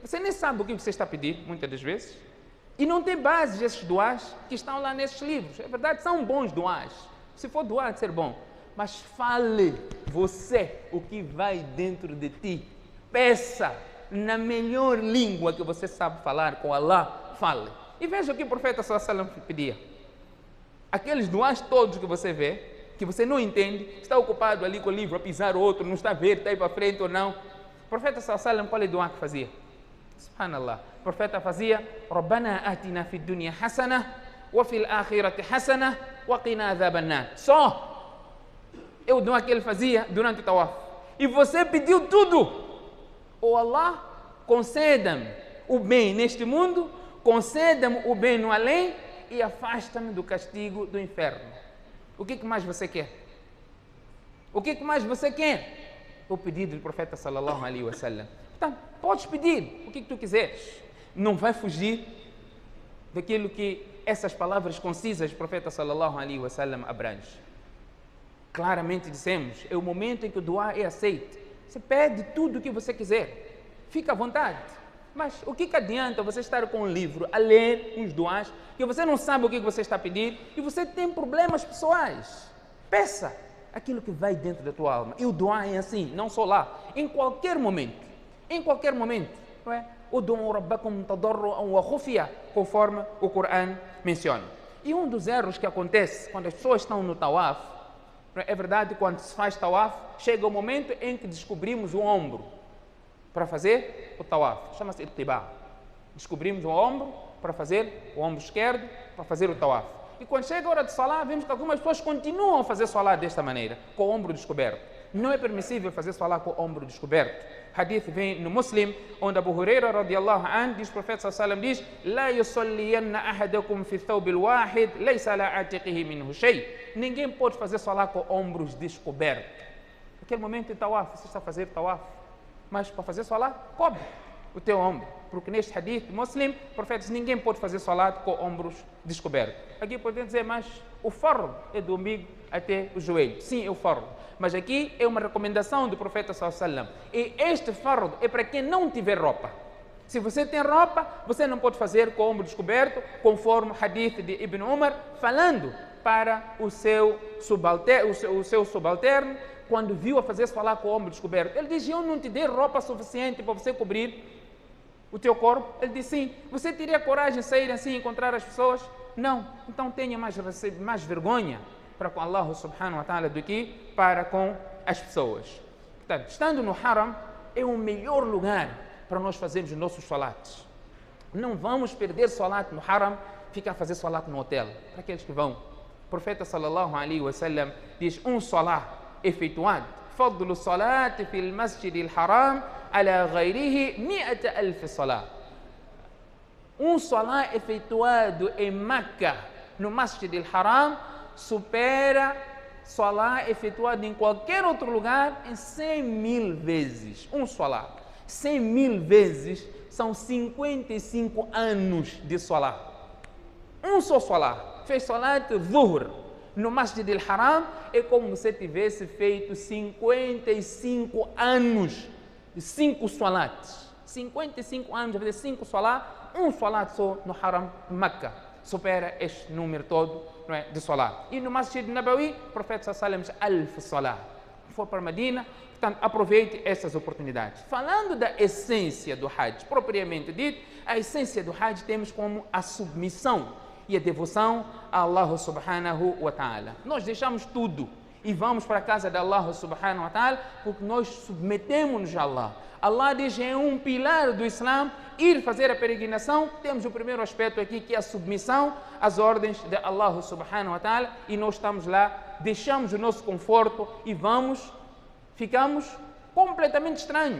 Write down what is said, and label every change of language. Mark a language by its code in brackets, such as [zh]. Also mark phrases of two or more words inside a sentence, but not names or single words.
[pt] Você nem sabe o que você está a pedir, muitas das vezes. E não tem bases esses duás que estão lá nesses livros. É verdade, são bons duás. Se for duá, de ser bom. Mas fale você, o que vai dentro de ti, peça na melhor língua que você sabe falar com Allah, fale. E veja o que o profeta [ar] صلى الله عليه وسلم [pt] pedia. Aqueles duas todos que você vê, que você não entende, está ocupado ali com o livro, a pisar o outro, não está a ver, está aí para frente ou não. O profeta [ar] صلى الله عليه وسلم, [pt] qual é o dua que fazia? Subhanallah. O profeta fazia: [ar] ربنا آتنا في الدنيا حسنة وفي الآخرة حسنة وقنا عذاب النار. [pt] Só é o dua que ele fazia durante o tawaf. E você pediu tudo. Oh Allah, conceda-me o bem neste mundo, conceda-me o bem no além e afasta-me do castigo do inferno. O que mais você quer? O que mais você quer? O pedido do profeta [ar] صلى الله عليه وسلم. [pt] Então, podes pedir o que tu quiseres. Não vai fugir daquilo que essas palavras concisas do profeta [ar] صلى الله عليه وسلم [pt] abrange. Claramente dissemos, é o momento em que o dua é aceito. Você pede tudo o que você quiser. Fica à vontade. Mas o que adianta você estar com um livro a ler uns duas que você não sabe o que você está a pedir e você tem problemas pessoais? Peça aquilo que vai dentro da tua alma. E o dua é assim, não só lá, em qualquer momento. Em qualquer momento. Não é? [ar] ادعوا ربكم تضرعا وخفية, [pt] conforme o Corão menciona. E um dos erros que acontece quando as pessoas estão no tawaf, é verdade, quando se faz tawaf, chega o momento em que descobrimos o ombro para fazer o tawaf. Chama-se ittiba. Descobrimos o ombro para fazer o ombro esquerdo, para fazer o tawaf. E quando chega a hora de salah, vemos que algumas pessoas continuam a fazer salah desta maneira, com o ombro descoberto. Não é permissível fazer salah com o ombro descoberto. Hadith vem no Muslim, onde Abu Huraira [ar] رضي الله عنه [pt] diz, o profeta [ar] صلى الله عليه وسلم [pt] diz: [ar] "لا يصلين أحدكم في الثوب الواحد، ليس على عاتقه منه شيء." [pt] Ninguém pode fazer salah com ombros descobertos. Naquele momento de tawaf, você está a fazer tawaf, mas para fazer salah, cobre o teu ombro. Porque neste hadith Muslim, o profeta diz: ninguém pode fazer salah com ombros descobertos. Aqui podemos dizer, mas o fardo é do umbigo até o joelho. Sim, é o fardo. Mas aqui é uma recomendação do profeta [ar] صلى الله عليه وسلم. [pt] E este fardo é para quem não tiver roupa. Se você tem roupa, você não pode fazer com o ombro descoberto, conforme o hadith de Ibn Umar, falando para o seu subalterno, quando viu a fazer salah com o ombro descoberto. Ele diz: eu não te dei roupa suficiente para você cobrir o teu corpo? Ele disse: sim. Você teria coragem de sair assim e encontrar as pessoas? Não. Então tenha mais vergonha para com Allah [ar] سبحانه وتعالى [pt] do que para com as pessoas. Portanto, estando no haram, é o melhor lugar para nós fazermos os nossos salates. Não vamos perder salat no haram, ficar a fazer salat no hotel. Para aqueles que vão. O profeta [ar] صلى الله عليه وسلم [pt] diz: um salat efetuado, [ar] فضل صلاة في المسجد الحرام على غيره [pt] 100,000 salat. Um salat efetuado em Meca, no masjid al-haram, supera salat efetuado em qualquer outro lugar em 100,000 vezes. Um salat. 100,000 vezes são 55 anos de salat. Um só salat. Fez [ar] صلاة الظهر [pt] no Masjid al-Haram, é como se tivesse feito 55 anos de 5 salats. 55 anos de fazer 5 salat, um salat só no Haram Meca. Supera este número todo, não é, de salat. E no Masjid Nabawi, o profeta [ar] صلى الله عليه وسلم [pt] diz: 1000 salat. For para Medina, portanto, aproveite essas oportunidades. Falando da essência do Hajj, propriamente dito, a essência do Hajj temos como a submissão e a devoção a Allah [ar] سبحانه وتعالى. [pt] Nós deixamos tudo e vamos para a casa de Allah [ar] سبحانه وتعالى [pt] porque nós submetemos-nos a Allah. Allah diz que é um pilar do Islã ir fazer a peregrinação. Temos o primeiro aspecto aqui, que é a submissão às ordens de Allah [ar] سبحانه وتعالى, [pt] e nós estamos lá, deixamos o nosso conforto e ficamos completamente estranhos.